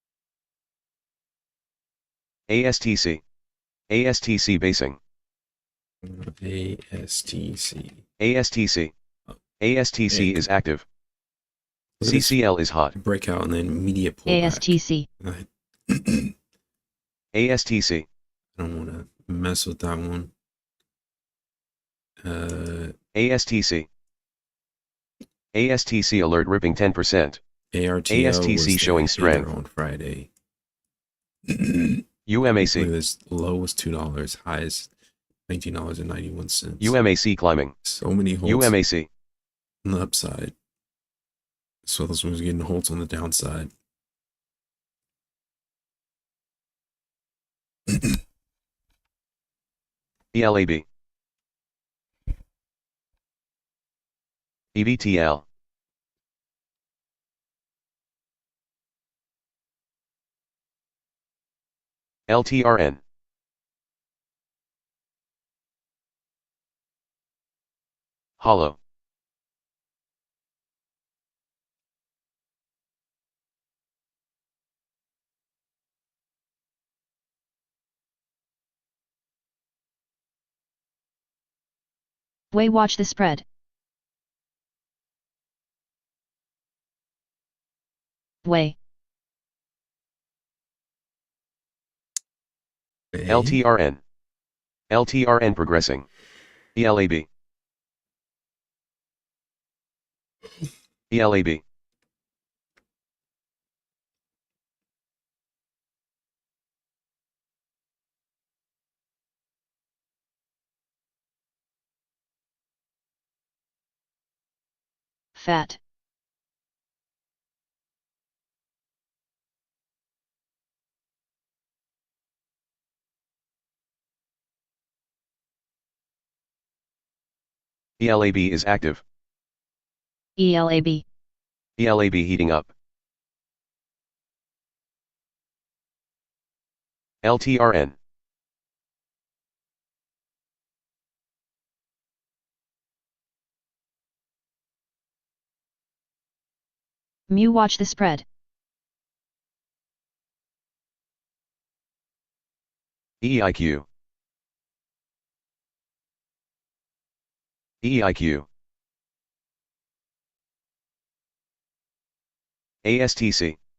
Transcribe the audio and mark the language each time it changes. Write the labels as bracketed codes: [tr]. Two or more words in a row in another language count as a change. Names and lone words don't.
[en] ASTC. ASTC basing. ASTC. ASTC. Oh, ASTC ick. is active. Look at this CCL is hot. breakout and then immediate pullback. ASTC. I ASTC. don't want to mess with that one. ASTC. ASTC alert ripping 10%. ARTO ASTC was showing the strength. hitter on Friday. Look at UMAC. this, low was $2, high is $19.91. UMAC climbing. So many holds UMAC. on the upside. So this one's getting holds on the downside. ELAB. EBTL. LTRN. Hollow. Way watch the spread. Way. LTRN. LTRN progressing. ELAB. ELAB. Fat. ELAB is active. ELAB. ELAB heating up. LTRN. Mu watch the spread. EIQ. EIQ. ASTC.